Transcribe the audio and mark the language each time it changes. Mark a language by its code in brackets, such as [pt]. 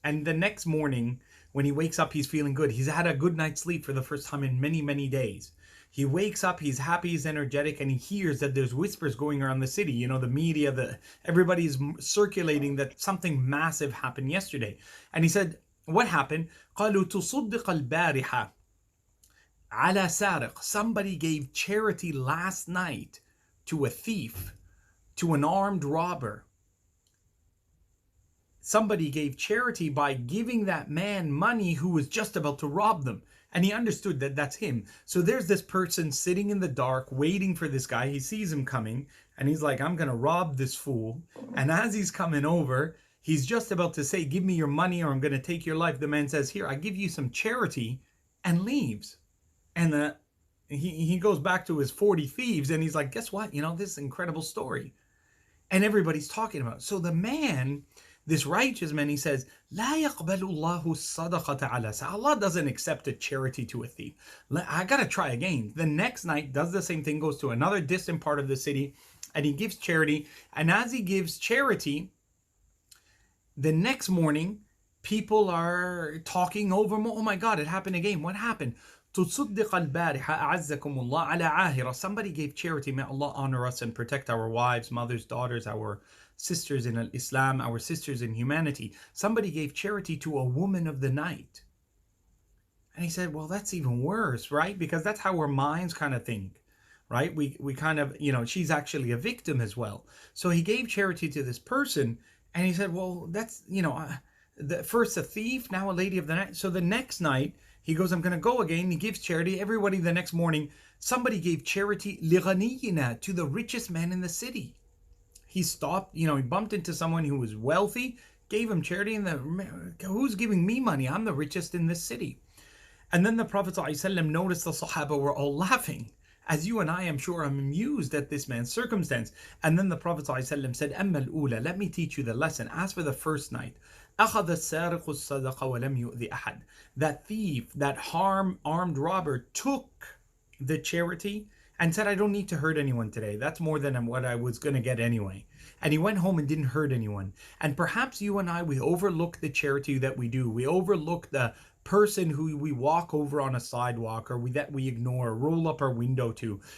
[en] And the next morning, when he wakes up, he's feeling good. He's had a good night's sleep for the first time in many, many days. He wakes up, he's happy, he's energetic, and he hears that there's whispers going around the city. The media, everybody's circulating that something massive happened yesterday. And he said, what happened? [ar] قالوا تصدق البارحة على سارق. [en] Somebody gave charity last night to a thief, to an armed robber. Somebody gave charity by giving that man money who was just about to rob them. And he understood that that's him. So there's this person sitting in the dark, waiting for this guy. He sees him coming, and he's like, I'm going to rob this fool. And as he's coming over, he's just about to say, give me your money or I'm going to take your life. The man says, here, I give you some charity, and leaves. And he goes back to his 40 thieves, and he's like, guess what? This incredible story. And everybody's talking about it. So the man, this righteous man, he says, لا يقبل الله الصدقة على. Allah doesn't accept a charity to a thief. I gotta try again. The next night, does the same thing, goes to another distant part of the city, and he gives charity. And as he gives charity, the next morning, people are talking over, oh my God, it happened again. What happened? [ar] تصدق البارحة أعزكم الله على عاهرة. [en] Somebody gave charity. May Allah honor us and protect our wives, mothers, daughters, our sisters in Islam, our sisters in humanity. Somebody gave charity to a woman of the night. And he said, well, that's even worse, right? Because that's how our minds kind of think, right? We kind of, she's actually a victim as well. So he gave charity to this person, and he said, well, that's, first a thief, now a lady of the night. So the next night, he goes, I'm going to go again. He gives charity. Everybody the next morning, somebody gave charity لِغَنِيِّنَا, to the richest man in the city. He stopped, he bumped into someone who was wealthy, gave him charity, and who's giving me money? I'm the richest in this city. And then the Prophet ﷺ noticed the Sahaba were all laughing. As you and I, I'm sure, I'm amused at this man's circumstance. And then the Prophet ﷺ said, أَمَّا الْأُولَى, let me teach you the lesson. [ar] As for the first night, أَخَذَ السَّارِقُ الصَّدَقَ وَلَمْ يُؤْذِ أَحَدٍ. [en] That thief, that armed robber took the charity and said, I don't need to hurt anyone today. That's more than what I was going to get anyway. And he went home and didn't hurt anyone. And perhaps you and I, we overlook the charity that we do. We overlook the person who we walk over on a sidewalk, or that we ignore, roll up our window to.